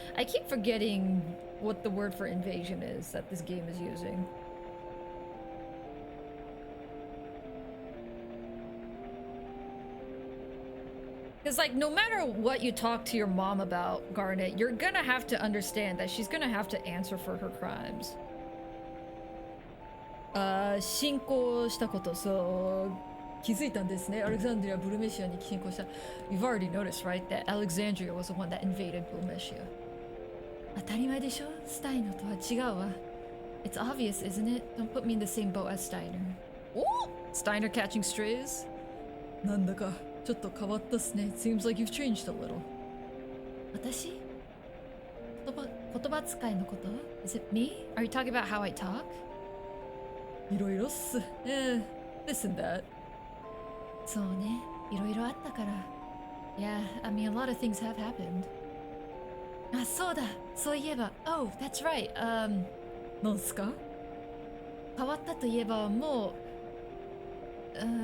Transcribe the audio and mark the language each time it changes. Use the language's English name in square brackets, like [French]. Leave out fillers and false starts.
[English] I keep forgetting what the word for invasion is that this game is using. Because, like, no matter what you talk to your mom about, Garnet, you're gonna have to understand that she's gonna have to answer for her crimes. [Japanese] 侵攻したことそう気づいたんですねアレクサンドリアブルメシアに侵攻した [English] You've already noticed, right, that Alexandria was the one that invaded Bulmishia. [Japanese] 当たり前でしょスタイノとは違うわ [English] It's obvious, isn't it? Don't put me in the same boat as Steiner Ooh! Steiner catching strays? [Japanese] なんだかちょっと変わったっすね [English] Seems like you've changed a little [Japanese] 私言葉遣いのこと [English] Is it me? Are you talking about how I talk? [Japanese] いろいろっす [English] This and that [Japanese] そうねいろいろあったから [English] Yeah, I mean, a lot of things have happened. [Japanese] あそうだそういえば [English] Oh, that's right [Japanese] なんすか変わったといえばもう